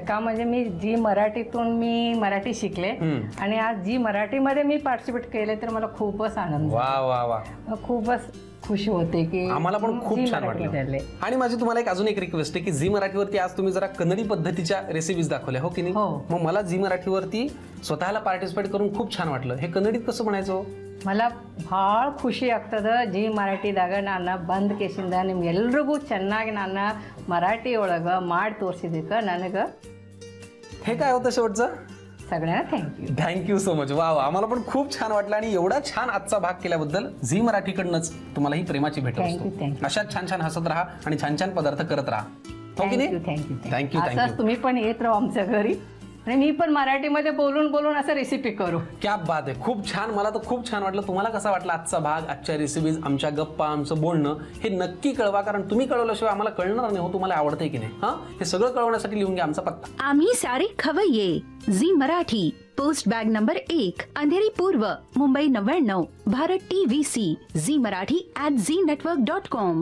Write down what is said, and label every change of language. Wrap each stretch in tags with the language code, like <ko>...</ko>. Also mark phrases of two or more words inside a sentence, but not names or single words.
<mr>का म्हणजे मी मराठी शिकले आणि आज जी मराठीमध्ये मी पार्टिसिपेट केले तर मला खूपच आनंद. वा वा वा, खूपच खुशी होते की आम्हाला पण खूप छान वाटलं. आणि माझी तुम्हाला अजून एक रिक्वेस्ट आहे की झी मराठीवरती आज तुम्ही जरा कन्नडी पद्धतीच्या रेसिपीज दाखवल्या, हो की नाही? मग मला झी मराठीवरती स्वतःला पार्टिसिपेट करून खूप छान वाटलं. हे कन्नडीत कसं म्हणायचं?</mr> <kn>मला ಭಾಳ ಖುಷಿ ಆಗ್ತದ ಜಿ ಮರಾಠಿದಾಗ ನಾನು ಬಂದ ಕೇಸಿಂದ ನಿಮ್ಗೆಲ್ರಿಗೂ ಚೆನ್ನಾಗಿ ನಾನು ಮರಾಠಿ ಒಳಗೆ ಮಾಡಿ ತೋರಿಸಿದ್ದಕ್ಕೆ ನನಗೆ</kn> <mr>हे काय होतं शेवटचं? सगळ्यांना थँक्यू.</mr> <en>thank you so much.</en> <mr>वा वा, आम्हाला पण खूप छान वाटलं आणि एवढा छान आजचा भाग केल्याबद्दल झी मराठीकडनंच तुम्हाला ही प्रेमाची भेट असते. अशाच छान छान हसत राहा आणि छान छान पदार्थ करत राहा. हो की नाही? थँक्यू. थँक्यू. असंच तुम्ही पण येत राहा आमच्या घरी आणि मी पण मराठीमध्ये बोलून बोलून असं रेसिपी करू.</mr> <hi>क्या बात</hi> <mr>आहे. खूप छान. मला तर खूप छान वाटलं. तुम्हाला कसा वाटला आजचा भाग, आजच्या रेसिपीज, आमच्या गप्पा, आमचं बोलणं? हे नक्की कळवा, कारण तुम्ही कळवल्याशिवाय आम्हाला कळणार नाही हो तुम्हाला आवडतंय की नाही. हा, हे सगळं कळवण्यासाठी लिहून घ्या आमचा पत्ता. आम्ही सारे खवय्ये, झी मराठी, पोस्ट बॅग नंबर 1, अंधेरी पूर्व, मुंबई 99, भारत TVC, झी मराठी @znetwork.com.</mr>